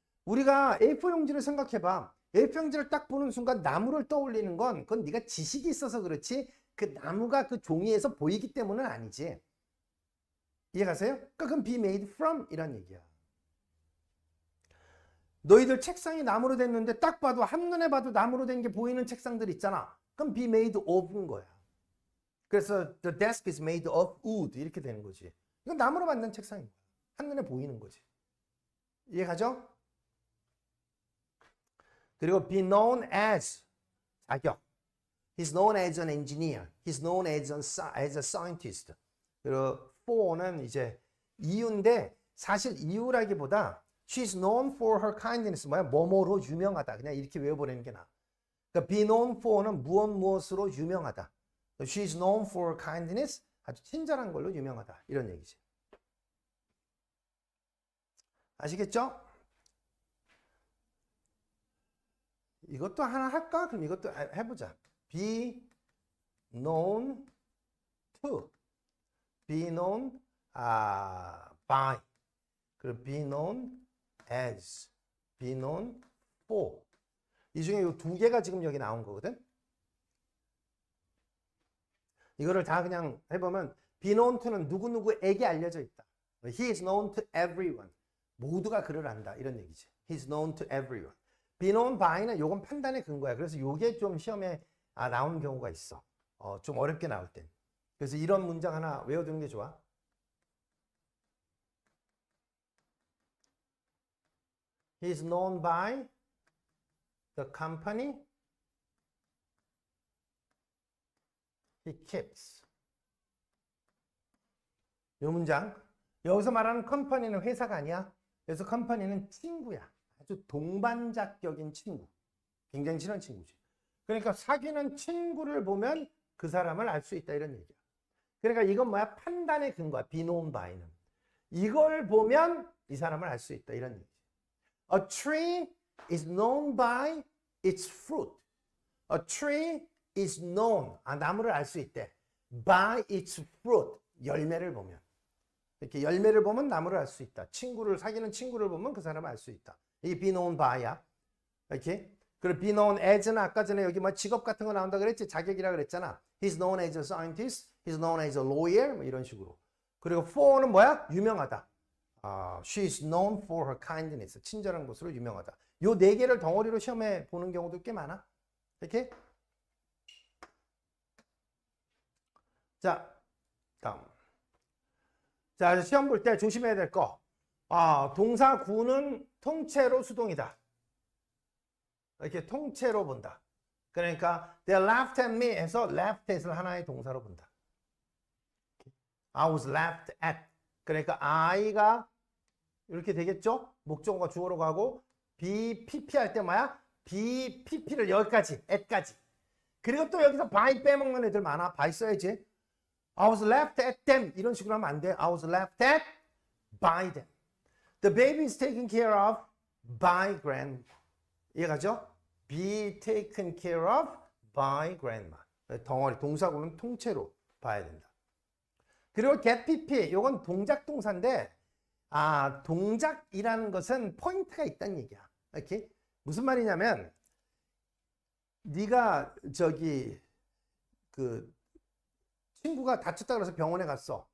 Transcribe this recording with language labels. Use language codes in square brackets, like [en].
[ko] 우리가 A4 용지를 생각해봐. A4 용지를 딱 보는 순간 나무를 떠올리는 건 그건 네가 지식이 있어서 그렇지 그 나무가 그 종이에서 보이기 때문은 아니지. 이해가세요? 그러니까 그건 be made from 이란 얘기야. 너희들 책상이 나무로 됐는데 딱 봐도 한눈에 봐도 나무로 된 게 보이는 책상들 있잖아. 그럼 be made of인 거야. 그래서 [en] the desk is made of wood [ko] 이렇게 되는 거지. 이건 나무로 만든 책상인 거야. 한눈에 보이는 거지. 이해가죠? 그리고 [en] be known as 자격. He's known as an engineer. He's known as a scientist. [ko] 그리고 for는 이제 이유인데 사실 이유라기보다 [en] she's known for her kindness. [ko] 뭐뭐로 유명하다. 그냥 이렇게 외워버리는 게 나아. 그러니까 be known for는 무엇으로 유명하다. [en] She's known for her kindness. [ko] 아주 친절한 걸로 유명하다. 이런 얘기지. 아시겠죠? 이것도 하나 할까? 그럼 이것도 해보자. be known to. [en] be known by. 그리고 be known as. be known for. [ko] 이 중에 이 두 개가 지금 여기 나온 거거든. 이거를 다 그냥 해보면 be known to는 누구누구에게 알려져 있다. [en] He is known to everyone. [ko] 모두가 그를 안다. 이런 얘기지. [en] He's known to everyone. be known by는 [ko] 요건 판단의 근거야. 그래서 요게 좀 시험에 나오는 경우가 있어. 좀 어렵게 나올 땐. 그래서 이런 문장 하나 외워두는 게 좋아. [en] He's known by the company he keeps. [ko] 이 문장. 여기서 말하는 컴퍼니는 회사가 아니야. 그래서 컴퍼니는 친구야. 아주 동반자격인 친구. 굉장히 친한 친구지. 그러니까 사귀는 친구를 보면 그 사람을 알 수 있다 이런 얘기야. 그러니까 이건 뭐야? 판단의 근거야. be known by는. 이걸 보면 이 사람을 알 수 있다 이런 얘기지. [en] A tree is known by its fruit. A tree is known. [ko] 나무를 알 수 있대. [en] By its fruit. [ko] 열매를 보면. 이렇게 열매를 보면 나무를 알 수 있다. 사귀는 친구를 보면 그 사람을 알 수 있다. 이게 be known by야. 이렇게. 그리고 be known as는 아까 전에 여기 뭐 직업 같은 거 나온다 그랬지? 자격이라 그랬잖아. [en] He's known as a scientist. He's known as a lawyer. [ko] 뭐 이런 식으로. 그리고 for는 뭐야? 유명하다. [en] She is known for her kindness. [ko] 친절한 것으로 유명하다. 요 네 개를 덩어리로 시험에 보는 경우도 꽤 많아. 이렇게. 자, 다음. 자, 시험 볼 때 조심해야 될 거. 동사 구는 통째로 수동이다. 이렇게 통째로 본다. 그러니까 [en] they laughed at me [ko] 해서 laughed at을 하나의 동사로 본다. [en] I was laughed at. [ko] 그러니까 I가 이렇게 되겠죠? 목적어가 주어로 가고 BPP 할 때 뭐야? BPP를 여기까지, at까지. 그리고 또 여기서 by 빼먹는 애들 많아. by 써야지. [en] I was laughed at them. [ko] 이런 식으로 하면 안 돼. [en] I was laughed at by them. The baby is taken care of by grandma. [ko] 이해가죠? [en] Be taken care of by grandma. [ko] 덩어리, 동사구는 통째로 봐야 된다. 그리고 get pp, 이건 동작 동사인데 동작이라는 것은 포인트가 있다는 얘기야. 이렇게 무슨 말이냐면 네가 그 친구가 다쳤다 그래서 병원에 갔어.